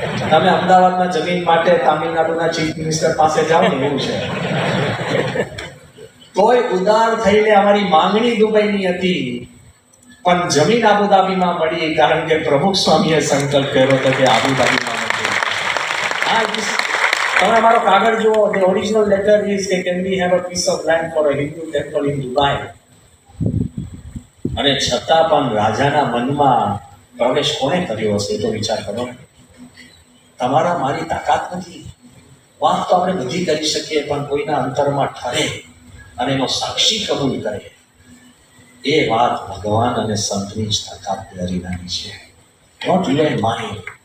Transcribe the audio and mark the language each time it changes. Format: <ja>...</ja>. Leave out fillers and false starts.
<gu>તમે અમદાવાદમાં જમીન માટે તામિલનાડુના ચીફ મિનિસ્ટર પાસે જાઓ ને એવું છે. તોય ઉદાર થઈને અમારી માંગણી દુબઈની હતી, પણ જમીન અબુધાબીમાં મળી, કારણ કે પ્રમુખ સ્વામીએ સંકલ્પ કર્યો હતો કે અબુધાબીમાં મળી. તમે મારો કાગળ જુઓ.</gu> <en>The original letter is કે can we have a piece of land for a Hindu temple in Dubai?</en> <gu>અને છતાં પણ રાજાના મનમાં પ્રવેશ કોણે કર્યો હશે તો વિચાર કરો. તમારા મારી તાકાત નથી. વાત તો આપણે બધી કરી શકીએ, પણ કોઈના અંતરમાં ઠરે અને એનો સાક્ષી કબૂલ કરે, એ વાત ભગવાન અને સંતની જ તાકાત દરીનાની છે.</gu> <en>Not you and mind.</en>